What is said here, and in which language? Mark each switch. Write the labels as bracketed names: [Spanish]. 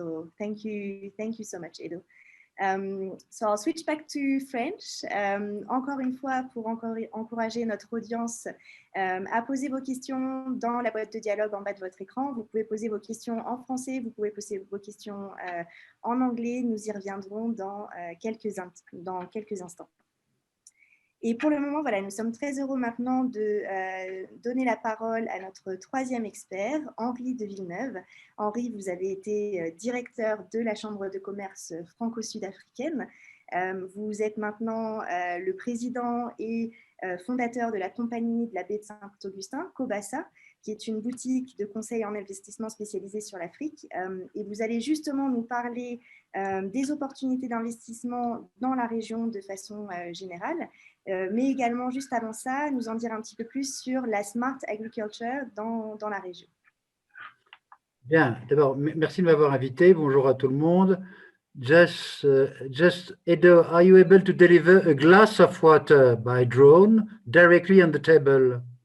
[English] So thank you so much, Edo. So I'll switch back to French. [French] Encore une fois, pour encourager notre audience à poser vos questions dans la boîte de dialogue en bas de votre écran. Vous pouvez poser vos questions en français, vous pouvez poser vos questions en anglais. Nous y reviendrons dans quelques instants. Et pour le moment, voilà, nous sommes très heureux maintenant de donner la parole à notre troisième expert, Henri de Villeneuve. Henri, vous avez été directeur de la Chambre de commerce franco-sud-africaine. Vous êtes maintenant le président et fondateur de la compagnie de la baie de Saint-Augustin, Cobassa, qui est une boutique de conseil en investissement spécialisée sur l'Afrique. Et vous allez justement nous parler des opportunités d'investissement dans la région de façon générale, mais également, juste avant ça, nous en dire un petit peu plus sur la smart agriculture dans la région. Bien, d'abord, merci de m'avoir invité. Bonjour à tout le monde. [English] Just Edo, are you able to deliver a glass of water by drone directly on the table?